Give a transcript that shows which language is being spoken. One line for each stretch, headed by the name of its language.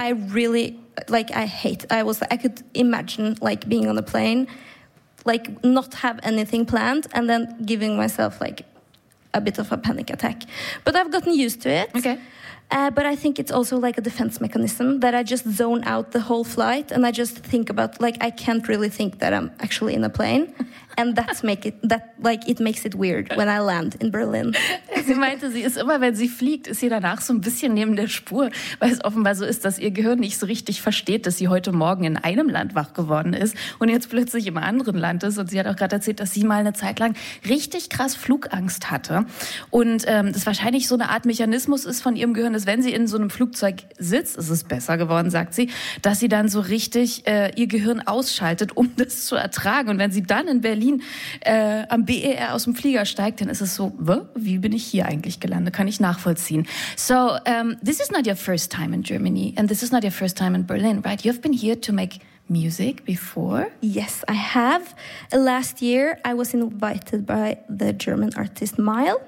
English: I really, like, I could imagine, like, being on a plane, like, not have anything planned, and then giving myself, like, a bit of a panic attack. But I've gotten used to it. Okay. But I think it's also, like, a defense mechanism that I just zone out the whole flight, and I just think about, like, I can't really think that I'm actually in a plane. And that's make it that like it makes it weird when I land in Berlin.
German: Sie meinte, sie ist immer, wenn sie fliegt, ist sie danach so ein bisschen neben der Spur, weil es offenbar so ist, dass ihr Gehirn nicht so richtig versteht, dass sie heute Morgen in einem Land wach geworden ist und jetzt plötzlich im anderen Land ist. Und sie hat auch gerade erzählt, dass sie mal eine Zeit lang richtig krass Flugangst hatte und das wahrscheinlich so eine Art Mechanismus ist von ihrem Gehirn, dass wenn sie in so einem Flugzeug sitzt, ist es besser geworden, sagt sie, dass sie dann so richtig ihr Gehirn ausschaltet, um das zu ertragen. Und wenn sie dann in Berlin am BER aus dem Flieger steigt, dann ist es so, wie bin ich hier eigentlich gelandet? Kann ich nachvollziehen.
English: So, this is not your first time in Germany and this is not your first time in Berlin, right? You've been here to make music before? Yes, I have. Last year, I was invited by the German artist Mile.